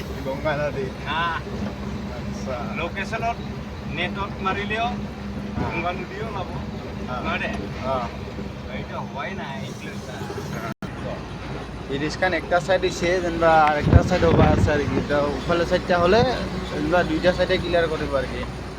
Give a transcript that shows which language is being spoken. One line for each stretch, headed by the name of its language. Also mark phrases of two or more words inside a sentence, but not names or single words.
Assamese: গংগা নদী লোকেশ্যনত নেটত মাৰিলেও গংগা নদীও পাব নহয় দে। এইটো হোৱাই নাই।
Bangla: ব্রিজখান একটা সাইড হয়েছে, যেনবা আরেকটা সাইড হবা আছে আর কি। ওখানে সাইডটা হলে যেনবা দুইটা সাইডে ক্লিয়ার করব আর কি।